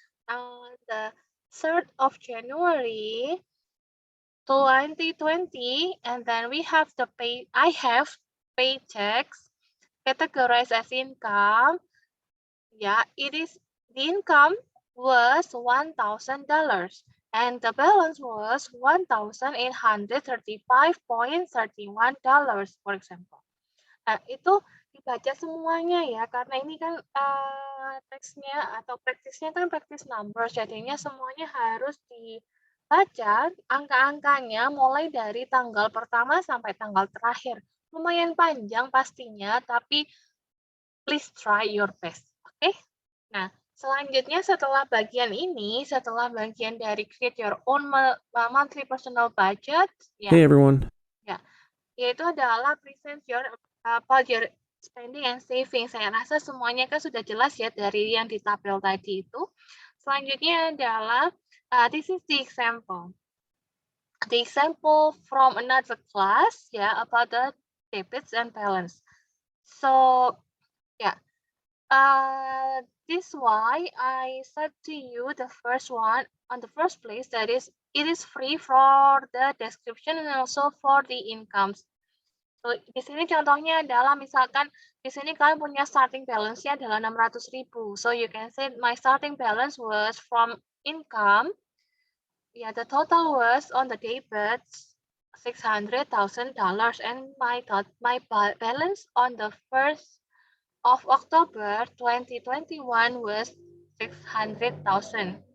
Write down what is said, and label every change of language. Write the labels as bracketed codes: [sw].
[en] On the 3rd of January 2020, and then we have I have paychecks categorized as income. Yeah, it is the income was $1,000. And the balance was $1,835.31, for example. [id] Nah, itu dibaca semuanya ya, karena ini kan teksnya atau praktisnya kan praktis numbers, jadinya semuanya harus dibaca angka-angkanya mulai dari tanggal pertama sampai tanggal terakhir. Lumayan panjang pastinya, tapi [en] please try your best, [id] oke? Nah, selanjutnya setelah bagian ini, setelah bagian dari [en] create your own monthly personal budget, [id] ya, [en] Hey everyone. [id] yaitu adalah [en] present your budget spending and saving. [id] Saya rasa semuanya kan sudah jelas ya dari yang di tabel tadi itu. Selanjutnya adalah [en] this is the example. The example from another class ya about the debits and balance. So yeah. This why I said to you the first one on the first place, that is it is free for the description and also for the incomes. [id] So di sini contohnya adalah misalkan di sini kalian punya starting balance-nya adalah 600.000. [en] So you can say my starting balance was from income. Yeah, the total was on the debits $600,000 and my balance on the 1st of October 2021 was 600,000.